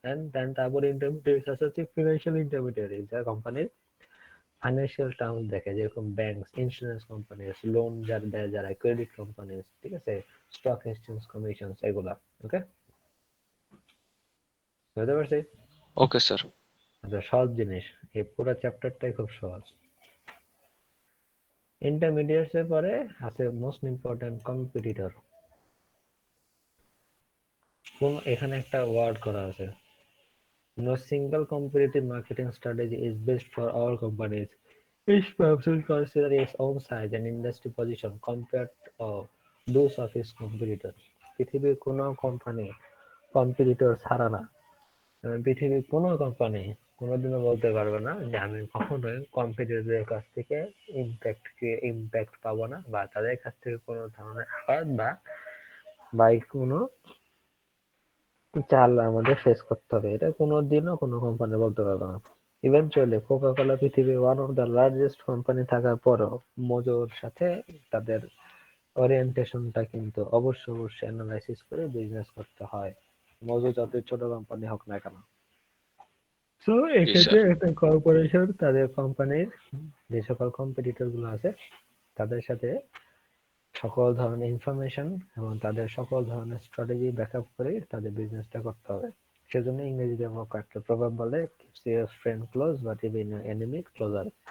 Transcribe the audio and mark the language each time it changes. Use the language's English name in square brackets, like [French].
[English] and then [Bangla] তারপরে intermediates আছে হচ্ছে ফিনান্সিয়াল ইন্টারমিডিয়েট, যা কোম্পানির ফাইন্যান্সিয়াল টার্মস দেখে, যেরকম ব্যাংকস, ইন্স্যুরেন্স কোম্পানিজ, লোন যারা দেয় যারা, ক্রেডিট কোম্পানিজ, ঠিক আছে, স্টক এক্সচেঞ্জ কমিশনস, এগুলা। ওকে, বুঝতে পারছি? Okay sir. আচ্ছা, সহজ জিনিস, এই পুরো চ্যাপ্টারটাই খুব সহজ। ইন্টারমিডিয়েটস এর পরে আছে মোস্ট ইম্পর্টেন্ট কম্পিটিটর। কোন এখানে একটা ওয়ার্ড করা আছে, [English] no single competitive marketing strategy is best for all companies. Each person considers its own size and industry position compared to those of its competitors. [Bangla] পৃথিবীর কোনো কোম্পানি কম্পিটিটর ছাড়া না। পৃথিবীর কোনো কোম্পানি কোনোদিনও বলতে পারবে না যে আমি কখনোই কম্পিটিটরের কাছ থেকে ইম্প্যাক্ট পাবো না, বা তাদের কাছ থেকে কোনো ধরনের আঘাত বা কোনো চাল আমাদের ফেস করতে হবে, এটা কোনোদিনও কোনো কোম্পানি বলতে পারবে না। ইভেনচুয়ালি কোকা কোলা পৃথিবীর one of the largest company থাকার পরও মোজোর সাথে তাদের ওরিয়েন্টেশনটা কিন্তু অবশ্যই অ্যানালাইসিস করে বিজনেস করতে হয়, মোজো যতই ছোট কোম্পানি হোক না কেন। তো জি এক্ষেত্রে স্যার। একটা কর্পোরেশন তাদের কোম্পানির যে সকল কম্পিটিটর গুলো আছে তাদের সাথে সকল ধরনের ইনফরমেশন এবং তাদের সকল ধরনের স্ট্র্যাটেজি ব্যাকআপ করে তাদের বিজনেসটা করতে হবে। সেজন্য ইংরেজিতে একটা প্রভাব বলে, [English] keeps your friend close but even your enemy closer।